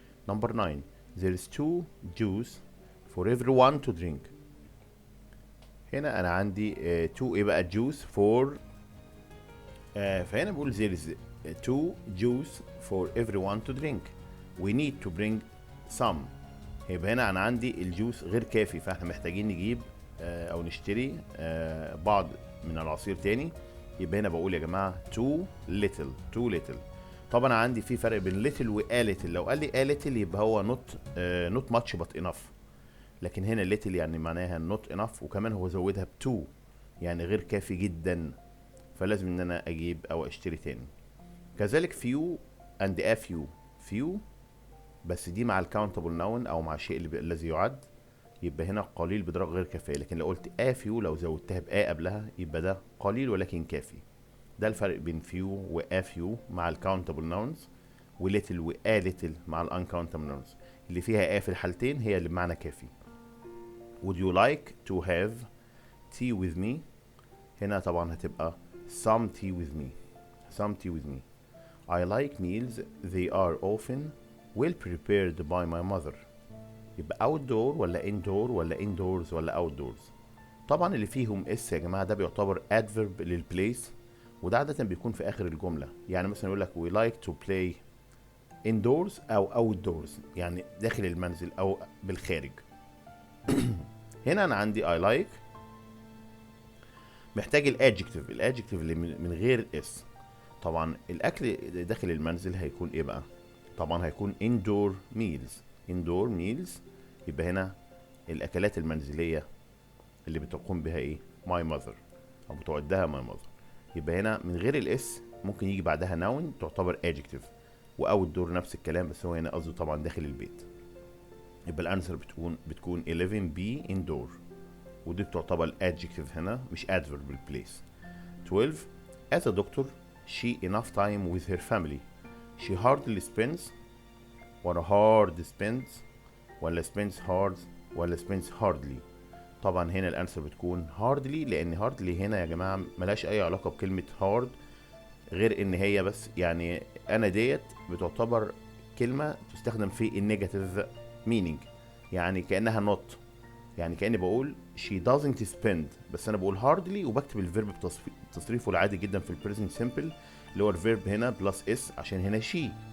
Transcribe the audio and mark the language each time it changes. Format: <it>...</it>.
<en>number 9, there is two juice for everyone to drink.</en> <ar>هنا انا عندي two ايه بقى juice for، فهنا بقول</ar> <en>there is two juice for everyone to drink. we need to bring some.</en> <ar>يبقى هنا انا عندي الجوس غير كافي، فاحنا محتاجين نجيب او نشتري بعض من العصير تاني. يبقى هنا بقول يا جماعه</ar> <en>too little.</en> <ar>طبعا عندي في فرق بين little و a little. لو قال لي a little يبقى هو</ar> <en>not much but enough،</en> <ar>لكن هنا little يعني معناها</ar> <en>not enough،</en> <ar>وكمان هو زودها ب2 يعني غير كافي جدا، فلازم ان انا اجيب او اشتري تاني. كذلك few and a few بس دي مع الكاونتبل نون او مع الشيء الذي يعد، يبقى هنا قليل بدرجة غير كافية. لكن لو قلت a few، لو زودتها ب a قبلها، يبقى ده قليل ولكن كافي. ده الفرق بين few و a few مع الكاونتبل نونز، و little و a little مع الانكاونتبل نونز. اللي فيها a في الحالتين هي اللي بمعنى كافي.</ar> <en>would you like to have tea with me؟</en> <ar>هنا طبعا هتبقى</ar> <en>some tea with me. some tea with me. I like meals they are often well prepared by my mother.</en> <ar>يبقى outdoor ولا indoor ولا indoors ولا outdoors؟ طبعا اللي فيهم اس يا جماعه ده بيعتبر adverb للبليس، وده عاده بيكون في اخر الجمله. يعني مثلا يقول لك</ar> <en>we like to play indoors</en> <ar>او outdoors، يعني داخل المنزل او بالخارج. هنا انا عندي I like محتاج الادجكتيف اللي من غير اس. طبعا الاكل داخل المنزل هيكون ايه بقى؟ طبعا هيكون indoor meals. يبقى هنا الاكلات المنزليه اللي بتقوم بها ايه؟ my mother، او بتعدها my mother. يبقى هنا من غير الاس ممكن يجي بعدها noun تعتبر adjective، واوتدور نفس الكلام، بس هو هنا قصده طبعا داخل البيت. يبقى الانسر بتكون 11 be indoor، ودي بتعتبر adjective هنا مش adverb بالبليس.</ar> <en>12 as a doctor she enough time with her family. she hardly spends</en> <ar>ولا</ar> <en>hard spends ولا spends hard ولا spends hardly.</en> <ar>طبعا هنا الانسر بتكون hardly، لان hardly هنا يا جماعه ملهاش اي علاقه بكلمه hard، غير ان هي بس يعني انا ديت بتعتبر كلمه تستخدم في النيجاتيف مينينج، يعني كانها not، يعني كاني بقول</ar> <en>she doesn't spend،</en> <ar>بس انا بقول hardly وبكتب الفيرب بتصريفه العادي جدا في البريزنت سيمبل اللي هو الفيرب هنا بلس اس، عشان هنا she.</ar>